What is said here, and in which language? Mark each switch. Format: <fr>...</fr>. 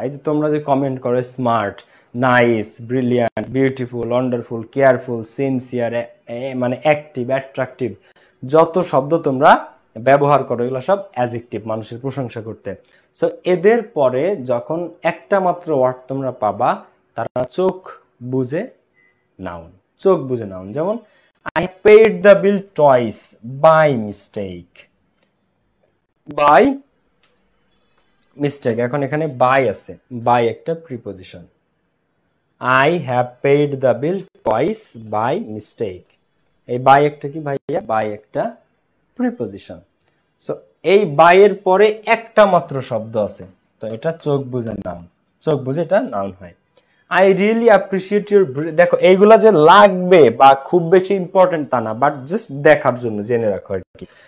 <bn>এই যে তোমরা যে কমেন্ট করো smart, nice, brilliant, beautiful, wonderful, careful, sincere, মানে অ্যাক্টিভ, অ্যাট্রাকটিভ, যত শব্দ তোমরা ব্যবহার করো এগুলো সব অ্যাডজেক্টিভ, মানুষের প্রশংসা করতে। সো এদের পরে যখন একটা মাত্র ওয়ার্ড তোমরা পাবা, তারা চোখ বুঝে নাউন, চোখ বুঝে নাউন।</bn> <en>যেমন I paid the bill twice by mistake, by mistake,</en> <bn>এখন এখানে by আছে,</bn> <en>by একটা preposition. I have paid the bill twice by mistake,</en> <bn>এই by একটা কি ভাইয়া? by একটা প্রিপজিশন। সো এই by এর পরে একটা মাত্র শব্দ আছে, তো এটা চোখ বুঝে নাউন, চোখ বুঝে এটা নাউন হয়।</bn> <en>I really appreciate your,</en> <bn>দেখো এইগুলা যে লাগবে বা খুব বেশি ইম্পর্টেন্ট তা না, বাট জাস্ট দেখার জন্য জেনে রাখো আর কি।</bn>